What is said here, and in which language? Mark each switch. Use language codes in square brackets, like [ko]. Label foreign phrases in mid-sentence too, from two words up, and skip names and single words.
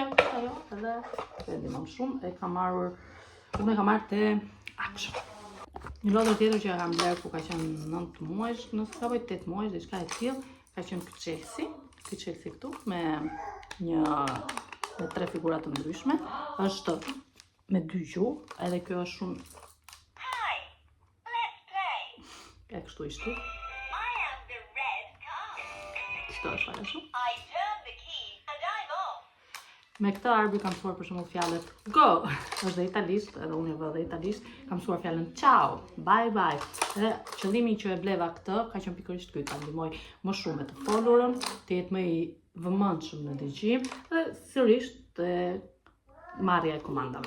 [sq] Ajo, edhe e ndihmon shumë, unë e kam marrë te Action. Një lodër tjetër që e kam bler ku ka qenë 9 muajsh, nëse ka bëj 8 muajsh, diçka e tillë, ka qenë ky Chelsea këtu me 3 figura të ndryshme, është me 2 gjuhë, edhe kjo është shumë. [en] Hi, let's play. [sq] E kështu ishte. [en] I am the red car. [sq] Kështu është fare shumë. [en] I turn the key and I'm off. [sq] Me këtë arbi kam mësuar për shembull fjalët go, është dhe italisht, edhe unë e vë dhe italisht, kam mësuar fjalën ciao, [en] bye bye. [sq] Dhe qëllimi që e bleva këtë ka qenë pikërisht ky, ta ndihmoj më shumë me të folurën, të jetë më i vëmendshëm në dëgjim dhe sërish të marrja e komandave.